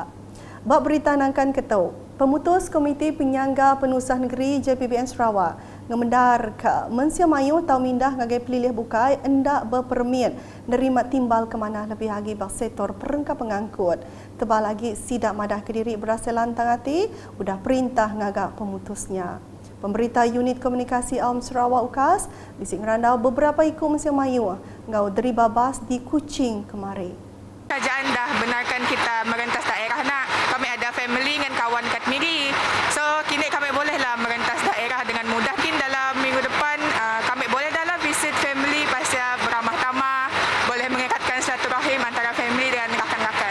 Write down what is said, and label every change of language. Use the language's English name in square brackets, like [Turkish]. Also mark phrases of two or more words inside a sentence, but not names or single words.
[Iban] Bak berita nangkan ketau, pemutus Komiti Penyangga Penusah Negeri JPBN Sarawak ngemendar ke Malaysia Mayu tau mindah ngagai pelilih bukai endak berpermit nerima timbal ke mana lebih lagi bak sektor perengkap pengangkut. Tebal lagi sidak madah Kediri berhasil lantang hati udah perintah ngagak pemutusnya. Pemberita Unit Komunikasi Awam Sarawak UKAS bisik ngerandau beberapa ikut Malaysia Mayu ngau deri babas di Kuching kemari. [Malay] Kerajaan dah benarkan kita merentas daerah nak. Kami ada family dengan kawan kat Miri. So kini kami bolehlah merentas daerah dengan mudah. Mungkin dalam minggu depan kami boleh dalam [English] visit family [Malay] pasal beramah tamah, boleh mengekatkan silaturahim antara family dengan rakan-rakan.